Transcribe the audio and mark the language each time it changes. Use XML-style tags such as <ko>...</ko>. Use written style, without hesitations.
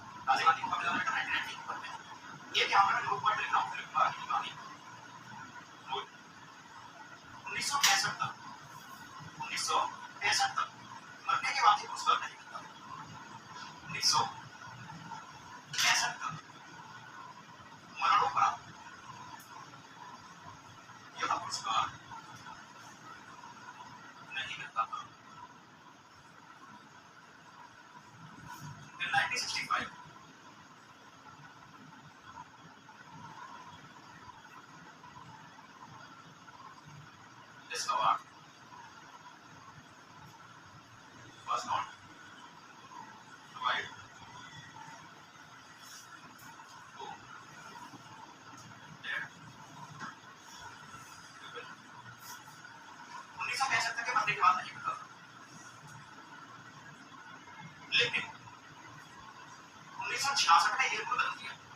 <hi>राजीव गांधी को मिला था 1991 में। ये क्या मैं लोग पढ़ रहा हूँ फिल्म की कहानी 1965 तक, 1965 तक मरने के बाद ही पुरस्कार नहीं मिलता। 1965 तक मरणोपरांत यह पुरस्कार नहीं मिलता था। फिर</hi> <en>1965 this award was not provided to their people।</en> <hi>1965 तक के मरने के बाद नहीं मिलता था, लेकिन 1966 में ये रूल बदल दिया।</hi>